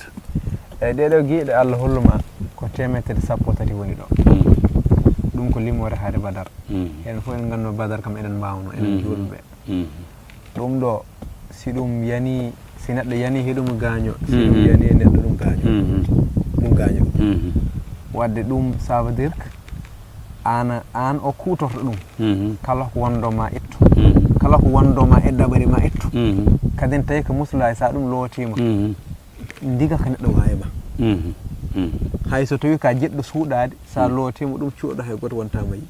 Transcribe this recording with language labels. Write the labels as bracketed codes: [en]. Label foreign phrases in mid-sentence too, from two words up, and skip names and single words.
[ff] eyyi ɗeɗo guiyeɗe Allah holluma an ko 130 woni ɗo ɗum ko limore haade Badar enen fof en ganno Badar kam enen mbawno enen julɓe ɗum ɗo si ɗum yani si neɗɗo yani heɗum gaaño si ɗum yani e neɗɗo ɗum gaaño wadde ɗum [fr] ça veut dire que [ff] an o kuutorto ɗum kala ko wondoma ittu kala ko wondoma e daɓari ma ittu kadin tawi ko musulay sa ɗum lootima ndiga ko neɗɗo wawi ma hay so tawi ka jeɗɗo suuɗade sa lootima ɗum cuuɗo hay goto wontama yi